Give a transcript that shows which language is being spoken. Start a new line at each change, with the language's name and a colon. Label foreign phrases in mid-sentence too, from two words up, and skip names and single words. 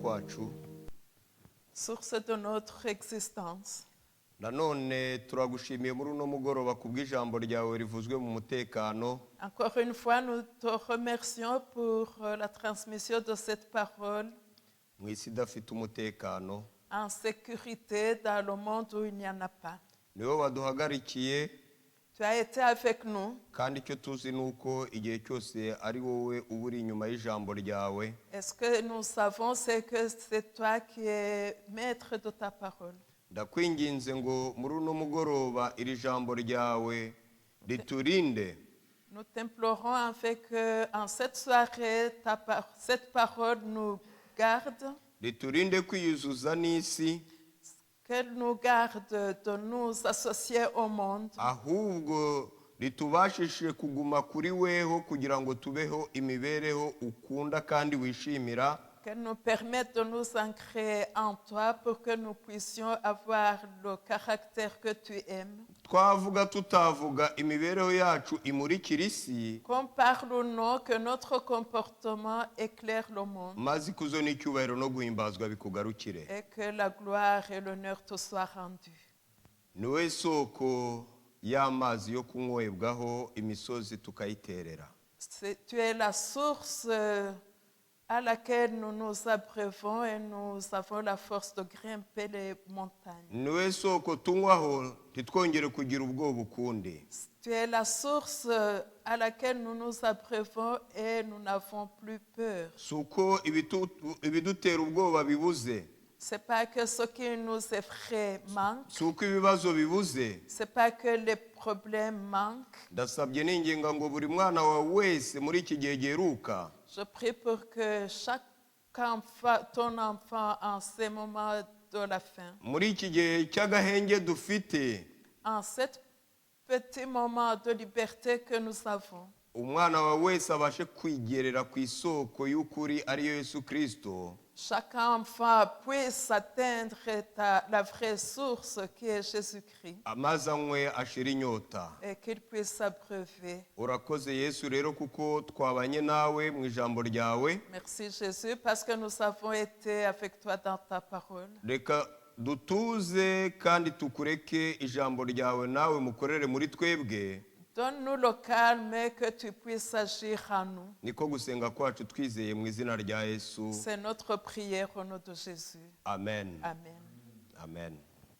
Kinyarwanda: wacu
French: source de notre existence.
Kinyarwanda: nanone turagushimiye muri uno mugoroba kubw'ijambo ryawe rivuzwe mu mutekano.
French: Encore une fois, nous te remercions pour la transmission de cette parole
Kinyarwanda: mu isi idafite umutekano.
French: en sécurité dans le monde où il n'y en a pas.
Kinyarwanda: niwe waduhagarikiye
French: Tu as été avec nous.
Kinyarwanda: kandi icyo tuzi ni uko igihe cyose ari wowe uba uri inyuma y'ijambo ryawe.
French: Et ce que nous savons, c'est que c'est toi qui es maître de ta parole.
Kinyarwanda: ndakwinginze ngo muri uno mugoroba iri jambo ryawe riturinde.
French: Nous t'implorons en fait qu'en cette soirée, cette parole nous garde,
Kinyarwanda: riturinde kwiyuzuza n'isi,
French: qu'elle nous garde de nous associer au monde,
Kinyarwanda: ahubwo ritubashishe kuguma kuri weho kugira ngo tubeho imibereho ukunda kandi wishimira.
French: qu'elle nous permette de nous ancrer en toi pour que nous puissions avoir le caractère que tu aimes.
Kinyarwanda: twavuga tutavuga imibereho yacu imurikira isi,
French: Qu'on parle ou non, que notre comportement éclaire le monde
Kinyarwanda: maze ikuzo n'icyubahiro no guhimbazwa bikugarukire.
French: et que la gloire et l'honneur te soient rendus.
Kinyarwanda: niwe soko y'amazi yo kunywebwaho imisozi tukayiterera.
French: Tu es la source à laquelle nous nous abreuvons et nous avons la force de grimper les montagnes.
Kinyarwanda: niwe soko tunywaho ntitwongere kugira ubwoba ukundi.
French: Tu es la source à laquelle nous nous abreuvons et nous n'avons plus peur.
Kinyarwanda: si uko ibidutera ubwoba bibuze,
French: C'est pas que ce qui nous effraie manque,
Kinyarwanda: si uko ibibazo bibuze.
French: c'est pas que les problèmes manquent.
Kinyarwanda: ndasabye ninginga ngo buri mwana wawe wese muri iki gihe giheruka
French: Je prie pour que chaque enfant, ton enfant en ces moments de la fin,
Kinyarwanda: muri iki gihe cy'agahenge dufite,
French: en cet petit moment de liberté que nous avons,
Kinyarwanda: umwana wawe wese abashe kwigerera ku isoko y'ukuri ariyo Yesu Kristo,
French: chaque enfant puisse atteindre la vraie source qui est Jésus-Christ
Kinyarwanda: amazi anywe ashira inyota.
French: et qu'il puisse s'abreuver.
Kinyarwanda: urakoze Yesu rero kuko twabanye nawe mu ijambo ryawe.
French: Merci Jésus parce que nous avons été avec toi dans ta parole.
Kinyarwanda: reka dutuze kandi tukureke ijambo ryawe nawe mukorere muri twebwe.
French: Donne-nous le calme et que tu puisses agir en nous.
Kinyarwanda: niko gusenga kwacu twizeye mu izina rya Yesu.
French: C'est notre prière au nom de Jésus.
Kinyarwanda: amen.
French: Amen.
Kinyarwanda: amen.